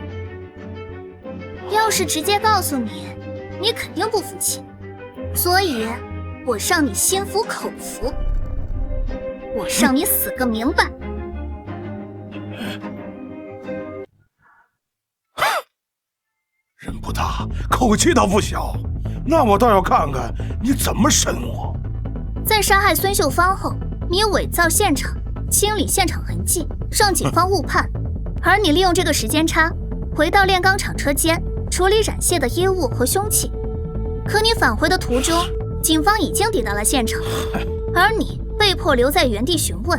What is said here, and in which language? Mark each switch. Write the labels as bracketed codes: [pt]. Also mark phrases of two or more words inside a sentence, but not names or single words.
[zh] 要是直接告訴你，你肯定不服氣，所以我讓你心服口服，我讓你死個明白。人不大，口氣倒不小，那我倒要看看你怎麼審我。在殺害孫秀芳後，你偽造現場，清理現場痕跡，讓警方誤判，而你利用這個時間差，回到煉鋼廠車間，處理染血的衣物和兇器。可你返回的途中，警方已經抵達了現場，而你被迫留在原地詢問。